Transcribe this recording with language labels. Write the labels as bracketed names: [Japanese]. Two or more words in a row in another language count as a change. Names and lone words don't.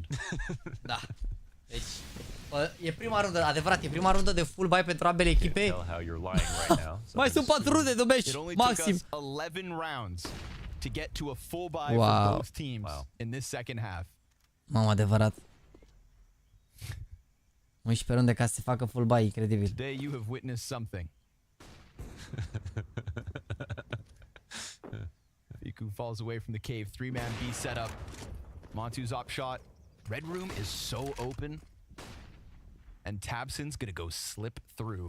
[Romanian] Da. Deci, e prima rundă, adevărat, e prima rundă de [English] full buy [Romanian] pentru ambele echipe. Mai sunt 4 runde de meci, maxim. [English] 11 rounds to get to a full buy for both teams in this second half. [Romanian] Mamă, adevărat. 11 runde ca să se facă [English] full buy, [Romanian] incredibil. [English] Today you have witnessed something. Fiku falls away from the cave. 3-man B setup. Montu's up shot. Red room is so open. And Tabson's gonna go slip through.